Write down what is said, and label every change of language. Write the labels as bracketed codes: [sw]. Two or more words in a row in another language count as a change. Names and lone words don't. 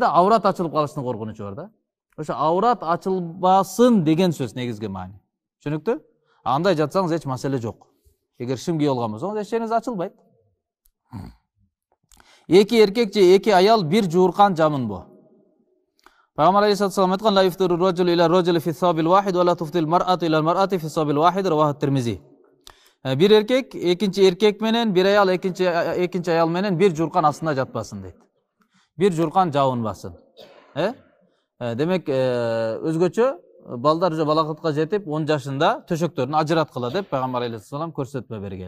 [ky] Аврат ачылып калыштын коркунучу бар да. Ошо аврат ачылбасын деген сөз негизги маани. Түшүнүктүү? Андай жатсаңыз эч маселе жок. Эгер шим кийип алган болсоңуз, эч жериңиз ачылбайт. Эки эркек же эки аял бир жууркан жамын бо. Пайгамбар [ar] عليه الصلاة والسلام [ky] айткан: [ar] "لا يفتر رجل إلى رجل في سبيل واحد ولا تفتل المرأة إلى المرأة في سبيل واحد", رواه الترمذي. [ky] Bir erkek экинчи эркек менен, bir аял экинчи аял менен бир жууркан астында жатпасын дейт. Бир жууркан жабынбасын. Демек өзгөчө балдар же балакытка жетип 10 жашында төшөктөрүн ажыраткыла деп Пайгамбар алейхиссалам көрсөтмө берген.